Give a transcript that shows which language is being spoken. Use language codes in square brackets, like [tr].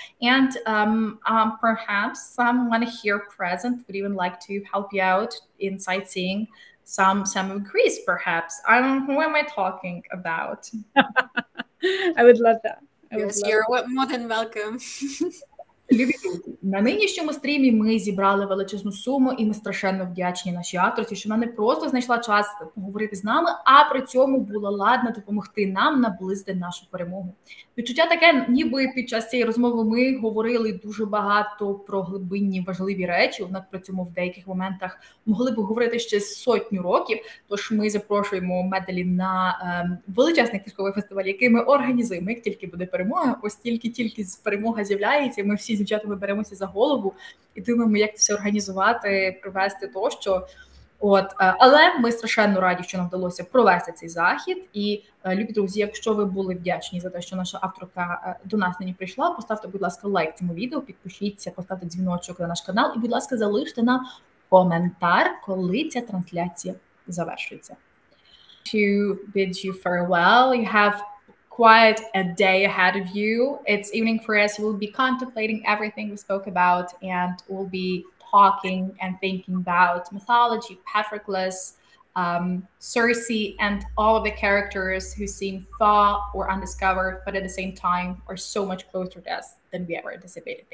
[en] And perhaps someone here present would even like to help you out in sightseeing some of Greece, perhaps. Who am I talking about? I would love that. Yes, you're more than welcome. [uk] Любі друзі, на нинішньому стрімі ми зібрали величезну суму, і ми страшенно вдячні нашій авторці, що вона не просто знайшла час поговорити з нами, а при цьому була ладна допомогти нам наблизити нашу перемогу. Відчуття таке, ніби під час цієї розмови ми говорили дуже багато про глибинні важливі речі, однак при цьому в деяких моментах могли б говорити ще 100 років, тож ми запрошуємо Меделін на величезний книжковий фестиваль, який ми організуємо, як тільки буде перемога, ось тільки перемога з'являється, ми всі з дівчатами беремося за голову і думаємо, як це все організувати, провести тощо. Але ми страшенно раді, що нам вдалося провести цей захід. І, любі друзі, якщо ви були вдячні за те, що наша авторка до нас нині прийшла, поставте, будь ласка, лайк цьому відео, підпишіться, поставте дзвіночок на наш канал і, будь ласка, залиште нам коментар, коли ця трансляція завершується. [en] To bid you farewell, you have quite a day ahead of you. It's evening for us. We'll be contemplating everything we spoke about, and we'll be talking and thinking about mythology, Patroclus, Circe, and all of the characters who seem far or undiscovered, but at the same time are so much closer to us than we ever anticipated.